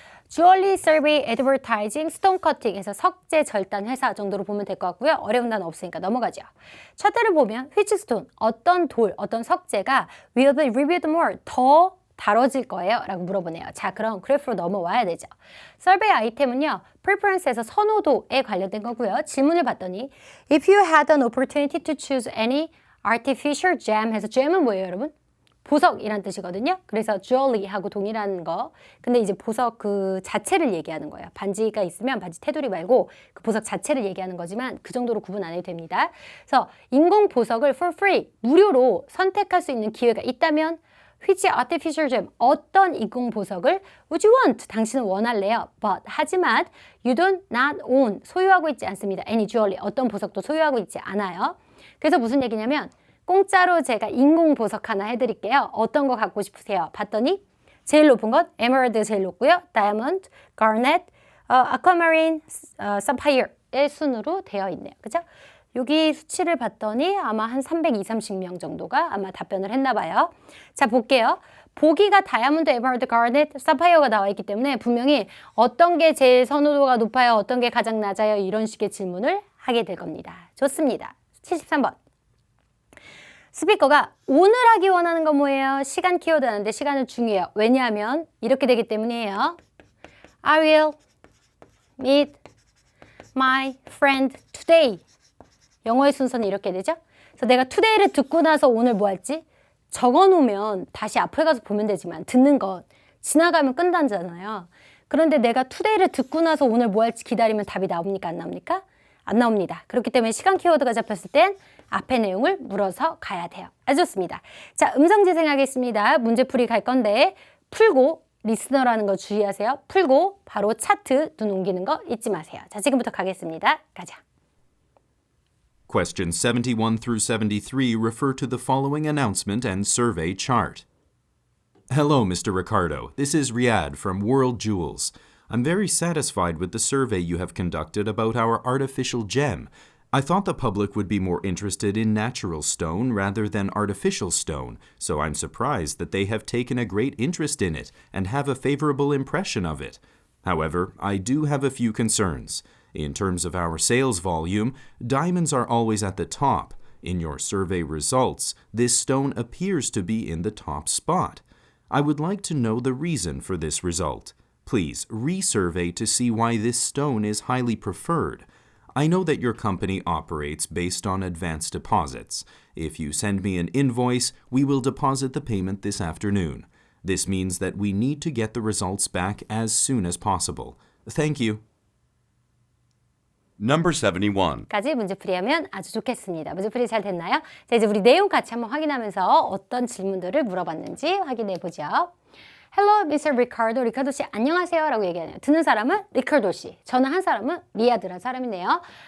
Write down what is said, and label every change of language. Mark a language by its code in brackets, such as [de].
[ko] Jewelry Survey Advertising Stone Cutting에서 석재 절단 회사 정도로 보면 될 것 같고요. 어려운 단어 없으니까 넘어가죠. 차트를 보면 [en] which stone, [ko] 어떤 돌, 어떤 석재가 [en] will be reviewed more, [ko] 더 다뤄질 거예요? 라고 물어보네요. 자, 그럼 그래프로 넘어와야 되죠. 서베이 아이템은요, preference에서 선호도에 관련된 거고요. 질문을 봤더니 [en] If you had an opportunity to choose any artificial gem 해서 gem은 [ko] 뭐예요, 여러분? 보석이란 뜻이거든요. 그래서 jewelry하고 동일한 거. 근데 이제 보석 그 자체를 얘기하는 거예요. 반지가 있으면 반지 테두리 말고 그 보석 자체를 얘기하는 거지만 그 정도로 구분 안 해도 됩니다. 그래서 인공 보석을 [en] for free, [ko] 무료로 선택할 수 있는 기회가 있다면 [en] which artificial gem, [ko] 어떤 인공 보석을 [en] would you want, [ko] 당신은 원할래요. [en] But, [ko] 하지만 [en] you do not own, [ko] 소유하고 있지 않습니다. [en] any jewelry, [ko] 어떤 보석도 소유하고 있지 않아요. 그래서 무슨 얘기냐면 공짜로 제가 인공 보석 하나 해드릴게요. 어떤 거 갖고 싶으세요? 봤더니 제일 높은 건 emerald 제일 높고요. diamond, garnet, aquamarine, sapphire의 순으로 되어 있네요. 그죠? 여기 수치를 봤더니 아마 한 320, 30명 정도가 아마 답변을 했나 봐요. 자, 볼게요. 보기가 다이아몬드, 에메랄드, 가넷, 사파이어가 나와 있기 때문에 분명히 어떤 게 제일 선호도가 높아요, 어떤 게 가장 낮아요, 이런 식의 질문을 하게 될 겁니다. 좋습니다. 73번. 스피커가 오늘 하기 원하는 건 뭐예요? 시간 키워드 하는데 시간은 중요해요. 왜냐하면 이렇게 되기 때문이에요. [en] I will meet my friend today. [ko] 영어의 순서는 이렇게 되죠. 그래서 내가 today를 듣고 나서 오늘 뭐 할지 적어놓으면 다시 앞에 가서 보면 되지만 듣는 건 지나가면 끝나잖아요. 그런데 내가 today를 듣고 나서 오늘 뭐 할지 기다리면 답이 나옵니까? 안 나옵니까? 안 나옵니다. 그렇기 때문에 시간 키워드가 잡혔을 땐 앞에 내용을 물어서 가야 돼요. 아주 좋습니다. 자, 음성 재생하겠습니다. 문제풀이 갈 건데 풀고 리스너라는 거 주의하세요. 풀고 바로 차트 눈 옮기는 거 잊지 마세요. 자, 지금부터 가겠습니다. 가자. [en] Questions 71 through 73 refer to the following announcement and survey chart. Hello, Mr. Ricardo. This is Riyadh from World Jewels. I'm very satisfied with the survey you have conducted about our artificial gem. I thought the public would be more interested in natural stone rather than artificial stone, so I'm surprised that they have taken a great interest in it and have a favorable impression of it. However, I do have a few concerns. In terms of our sales volume, diamonds are always at the top. In your survey results, this stone appears to be in the top spot. I would like to know the reason for this result. Please resurvey to see why this stone is highly preferred. I know that your company operates based on advance deposits. If you send me an invoice, we will deposit the payment this afternoon. This means that we need to get the results back as soon as possible. Thank you. Number 71. [ko] 까지 문제풀이하면 아주 좋겠습니다. 문제풀이 잘 됐나요? 자, 이제 우리 내용 같이 한번 확인하면서 어떤 질문들을 물어봤는지 확인해 보죠. [en] Hello, Mr. Ricardo. [ko] 리카도 씨 안녕하세요 라고 얘기하네요. 듣는 사람은 리카도 씨, 전화한 사람은 리아드라는 사람이네요.